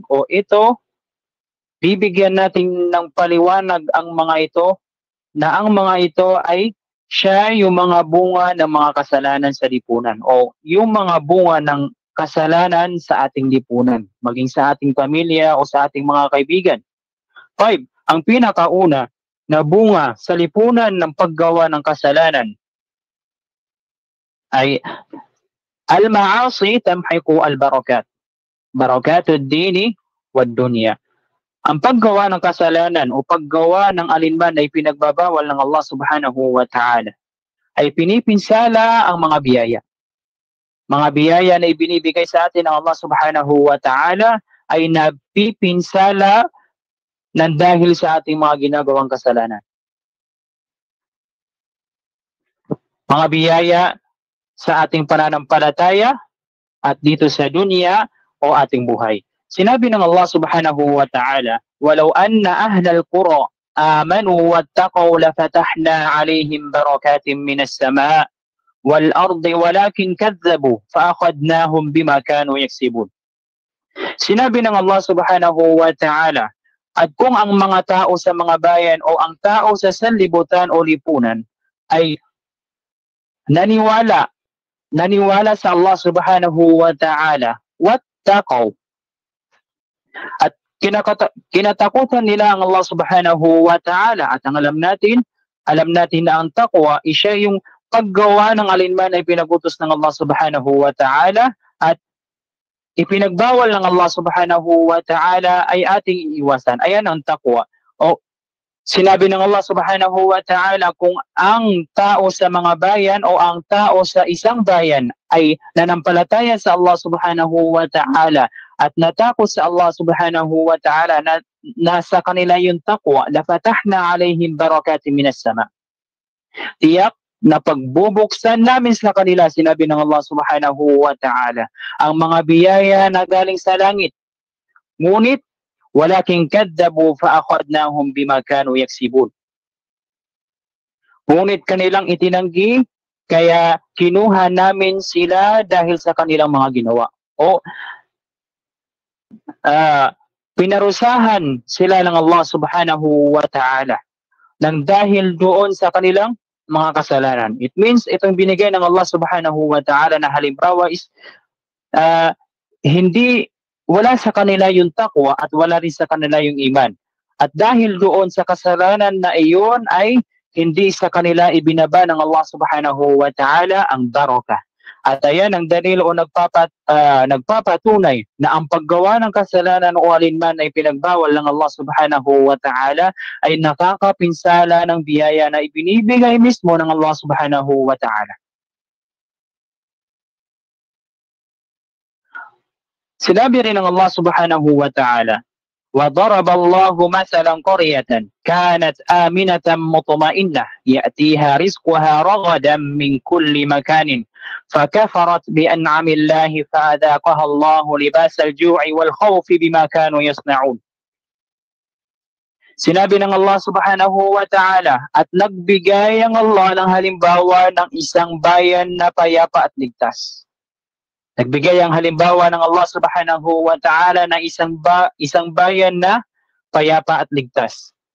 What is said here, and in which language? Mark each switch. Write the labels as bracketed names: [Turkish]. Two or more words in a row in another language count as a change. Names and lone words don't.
[Filipino] O ito, bibigyan natin ng paliwanag ang mga ito, na ang mga ito ay siya yung mga bunga ng mga kasalanan sa lipunan o yung mga bunga ng kasalanan sa ating lipunan, maging sa ating pamilya o sa ating mga kaibigan. 5. Ang pinakauna na bunga sa lipunan ng paggawa ng kasalanan ay [Arabic] المعاصي تمحق البركات. بركة الدين والدنيا. [Filipino] Ang paggawa ng kasalanan o paggawa ng alinman ay pinagbabawal ng [Arabic] الله سبحانه وتعالى [Filipino] ay pinipinsala ang mga biyaya. Mga biyaya na ibinibigay sa atin ng [Arabic] الله سبحانه وتعالى [Filipino] ay napipinsala ng dahil sa ating mga ginagawang kasalanan. Mga biyaya sa ating pananampalataya at dito sa dunya o ating buhay. Sinabi ng [Arabic] الله سبحانه وتعالى ولو أن أهل القرى آمنوا واتقوا لفتحنا عليهم بركات من السماء والأرض ولكن كذبوا فأخذناهم بما كانوا يكسبون." [Filipino] Sinabi ng [Arabic] الله سبحانه وتعالى, [Filipino] at kung ang mga tao sa mga bayan o ang tao sa sanlibutan o lipunan ay naniwala sa [Arabic] الله سبحانه وتعالى, [Filipino] wattaqaw, at kinatakutan nila ang [Arabic] الله سبحانه وتعالى. [Filipino] At ang alam natin na ang taqwa siya yung paggawa ng alinman ay pinagutos ng [Arabic] الله سبحانه وتعالى [Filipino] at ipinagbawal ng [Arabic] الله سبحانه وتعالى [Filipino] ay ating iiwasan. Ayan ang taqwa. O sinabi ng [Arabic] الله سبحانه وتعالى, [Filipino] kung ang tao sa mga bayan o ang tao sa isang bayan ay nanampalataya sa [Arabic] الله سبحانه وتعالى [Filipino] at natakot sa [Arabic] الله سبحانه وتعالى [Filipino] na nasa kanila yung taqwa, [Arabic] لفتحنا عليهم بركات من السماء. [Filipino] Tiyak na pagbubuksan namin sa kanila, sinabi ng [Arabic] الله سبحانه وتعالى, [Filipino] ang mga biyaya na galing sa langit. [Arabic] Ngunit ولكن كذبوا فأخذناهم بما كانوا يكسبون. [Filipino] Ngunit kanilang itinanggi, kaya kinuha namin sila dahil sa kanilang mga ginawa. O pinarusahan sila ng [Arabic] الله سبحانه وتعالى [Filipino] nang dahil doon sa kanilang mga kasalanan. [English] It means [Filipino] itong binigay ng [Arabic] الله سبحانه وتعالى [Filipino] na halimbawa is wala sa kanila yung taqwa at wala rin sa kanila yung iman. At dahil doon sa kasalanan na iyon ay hindi sa kanila ibinaba ng [Arabic] الله سبحانه وتعالى [Filipino] ang barakah. At ayan ang dalil o nagpapatunay na ang paggawa ng kasalanan o alinman ay pinagbawal ng [Arabic] الله سبحانه وتعالى [Filipino] ay nakakapinsala ng biyaya na ibinibigay mismo ng [Arabic] الله سبحانه وتعالى. [Filipino] Sinabi rin ng [Arabic] الله سبحانه وتعالى, وَضَرَبَ اللَّهُ مَثَلًا قَرْيَةً كَانَتْ آمِنَةً مُطْمَئِنَّةً يَأْتِيهَا رِزْقُهَا رَغَدًا مِنْ كُلِّ مَكَانٍ فَكَفَرَتْ بِأَنْعَمِ اللَّهِ فَأَذَاقَهَا اللَّهُ لِبَاسَ الْجُوعِ وَالْخَوْفِ بِمَا كَانُوا يَصْنَعُونَ. [Filipino] Sinabi ng [Arabic] الله سبحانه وتعالى, [Filipino] at nagbigay ang Allah ng halimbawa ng isang bayan na payapa at ligtas. Nagbigay ang halimbawa ng [Arabic] الله سبحانه وتعالى [Filipino] ng isang bayan na payapa at ligtas.